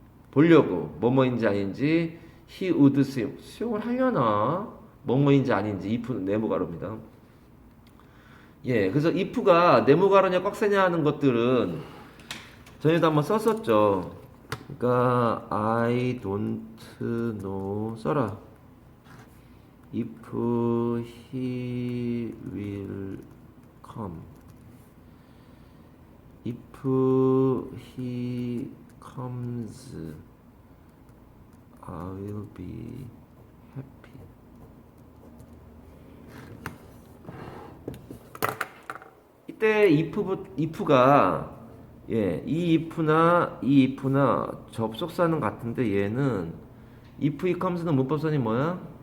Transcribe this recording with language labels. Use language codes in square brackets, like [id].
[ko] 보려고 뭐뭐인지 아닌지 [en] he would swim. [ko] 수영을 하려나? 뭐뭐인지 아닌지 if는 네모가로입니다. 예, 그래서 if가 네모가로냐 꽉세냐 하는 것들은 전에도 한번 썼었죠. 그러니까 [en] I don't know 써라. If he will come. If he comes, I will be happy. [ko] 이때 if가 예, 이 if나 접속사는 같은데 얘는 [en] if he comes [ko] 는 문법선이 뭐야?